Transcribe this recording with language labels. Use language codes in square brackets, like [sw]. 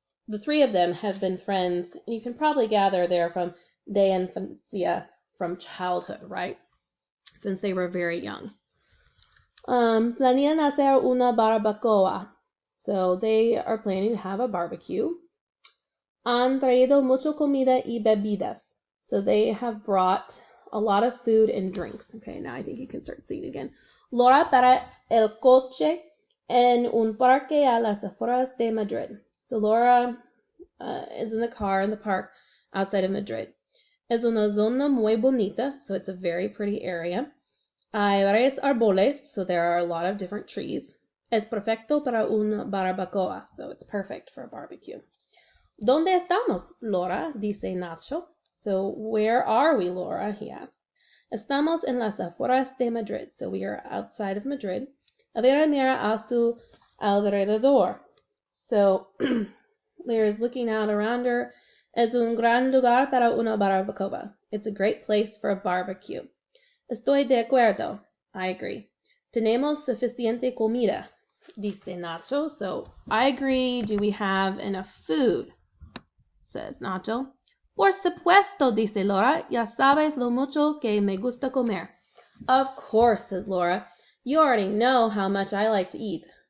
[en] The three of them have been friends, and you can probably gather they're from [es] de infancia, [en] from childhood, right? Since they were very young. [es] Planean hacer una barbacoa. [en] So they are planning to have a barbecue. [es] Han traído mucha comida y bebidas. [en] So they have brought a lot of food and drinks. Okay, now I think you can start seeing again. [es] Laura para el coche en un parque a las afueras de Madrid. [en] So Laura is in the car in the park outside of Madrid. [es] Es una zona muy bonita, [en] so it's a very pretty area. [es] Hay varios árboles, [en] so there are a lot of different trees. [es] Es perfecto para una barbacoa, [en] so it's perfect for a barbecue. [es] ¿Dónde estamos, Laura? Dice Nacho. [en] So where are we, Laura? He asks. [es] Estamos en las afueras de Madrid, [en] so we are outside of Madrid. [es] Elvira mira a su alrededor. [en] So Lyra's looking out around her. [es] Es un gran lugar para una barbacoa. [en] It's a great place for a barbecue. [es] Estoy de acuerdo. [en] I agree. [es] Tenemos suficiente comida, dice Nacho. [en] So I agree. Do we have enough food? Says Nacho. [es] Por supuesto, dice Laura. Ya sabes lo mucho que me gusta comer. [en] Of course, says Laura. You already know how much I like to eat.